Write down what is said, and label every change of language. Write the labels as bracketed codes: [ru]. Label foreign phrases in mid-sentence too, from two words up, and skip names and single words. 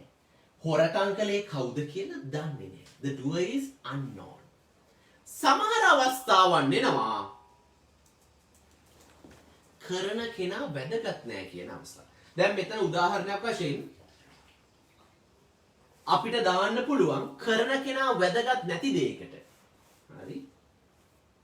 [si] හොරකම් කළේ කවුද කියලා දන්නේ නැහැ. [en] The doer is unknown. [si] සමහර අවස්ථාවන් එනවා කරන කෙනා වැදගත් නැහැ කියන අවස්ථාව. දැන් මෙතන උදාහරණයක් වශයෙන් අපිට දාන්න පුළුවන් කරන කෙනා වැදගත් නැති දෙයකට.